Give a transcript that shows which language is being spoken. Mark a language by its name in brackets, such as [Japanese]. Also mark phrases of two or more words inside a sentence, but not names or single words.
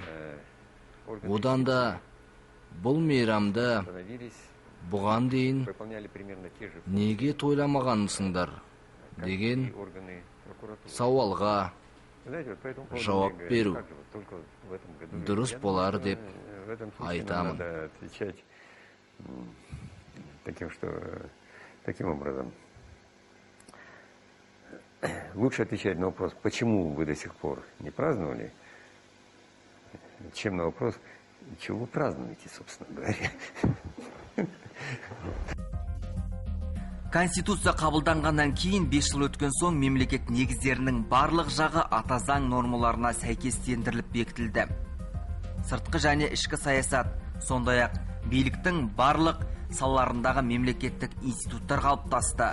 [Kazakh] Одан да бұл мейрамды бұған дейін неге тойламағансыңдар деген сауалға жауап беру дұрыс болар деп айтамын. [Russian] Таким образом, лучше отвечать на вопрос, почему вы до сих пор не праздновали, чем на вопрос, чего вы празднуете, собственно говоря. [Kazakh] Конституция қабылданғаннан кейін 5 жыл өткен соң мемлекет негіздерінің барлық жағы ата заң нормаларына сәйкестендіріліп бекітілді. Сыртқы және ішкі саясат, сондай-ақ биліктің барлық салаларындағы мемлекеттік институттар қалыптасты.